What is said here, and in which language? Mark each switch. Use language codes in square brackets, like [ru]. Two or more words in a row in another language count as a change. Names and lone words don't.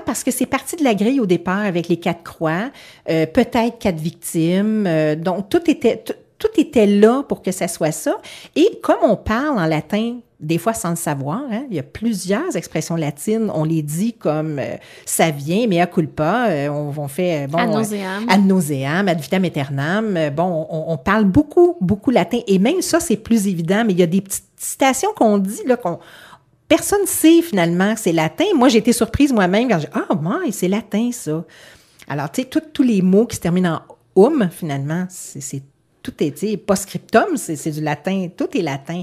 [fr] Parce que c'est parti de la grille au départ avec les 4 croix, peut-être 4 victimes. Donc, tout était là pour que ça soit ça. Et comme on parle en latin, des fois sans le savoir, hein, il y a plusieurs expressions latines, on les dit comme ça vient, [la] mea culpa, [fr] on fait [la] Ad nauseam. Ad nauseam, ad vitam aeternam. [fr] On parle beaucoup latin. Et même ça, c'est plus évident, mais il y a des petites citations qu'on dit, là, personne ne sait finalement que c'est latin. Moi, j'ai été surprise moi-même quand j'ai dit « Ah, ouais, c'est latin, ça! » Alors, tu sais, tous les mots qui se terminent en « finalement, c'est tout est post-scriptum, c'est du latin, tout est latin.